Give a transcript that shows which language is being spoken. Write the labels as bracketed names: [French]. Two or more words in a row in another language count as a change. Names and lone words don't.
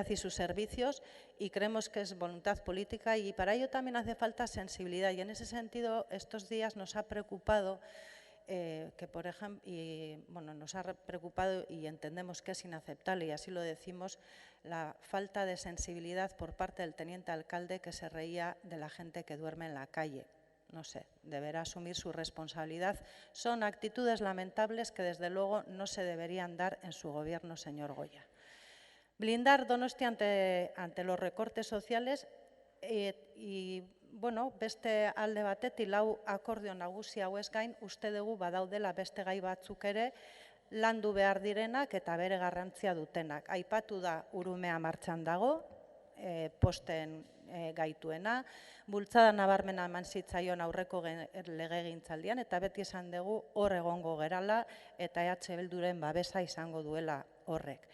[Spanish] y sus servicios y creemos que es voluntad política y para ello también hace falta sensibilidad y en ese sentido estos días nos ha preocupado que, por ejemplo, nos ha preocupado y entendemos que es inaceptable y así lo decimos, la falta de sensibilidad por parte del teniente alcalde que se reía de la gente que duerme en la calle. No sé, deberá asumir su responsabilidad. Son actitudes lamentables que desde luego no se deberían dar en su gobierno, señor Goya. Blindar Donostia ante los recortes sociales y, [Basque] bueno, beste alde batetik lau akordio nagusi hauez gain, uste dugu badaudela beste gai batzuk ere landu behar direnak eta bere garrantzia dutenak. Aipatu da Urumea martxan dago, posten gaituena, bultzada nabarmena eman zitzaion aurreko legegintzaldian, eta beti esan dugu hor egongo gerala eta EH Bilduren babesa izango duela horrek.